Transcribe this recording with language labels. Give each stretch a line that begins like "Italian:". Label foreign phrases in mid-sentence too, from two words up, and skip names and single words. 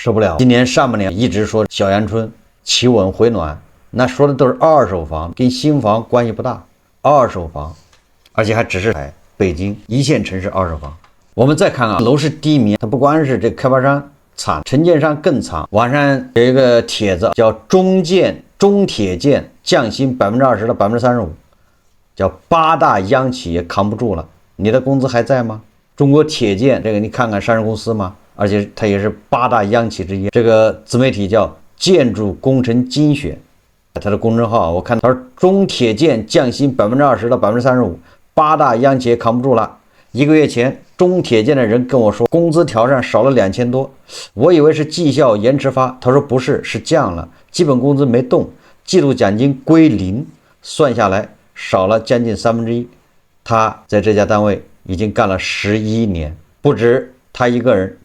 Chinese: 受不了。今年上半年一直說小陽春企穩回暖，那說的都是二手房，跟新房關係不大。二手房，而且還只是北京一線城市二手房。我們再看樓市低迷，它不光是這開發商慘，承建商更慘。網上有一個帖子叫中鐵建降薪20%到35%。叫8大央企也扛不住了，你的工資還在嗎？中國鐵建這個你看看上市公司嘛，而且它也是8大央企之一。這個自媒體叫建築工程精選，它的公眾號我看他說中鐵建降薪20%到35%，8大央企也扛不住了。1 個月前，中鐵建的人跟我說，工資條上少了2000多，我以為是績效延遲發，他說不是，是降了，基本工資沒動，季度獎金歸零，算下來少了將近1/3，他在這家單位已經幹了11年，不止他一個人。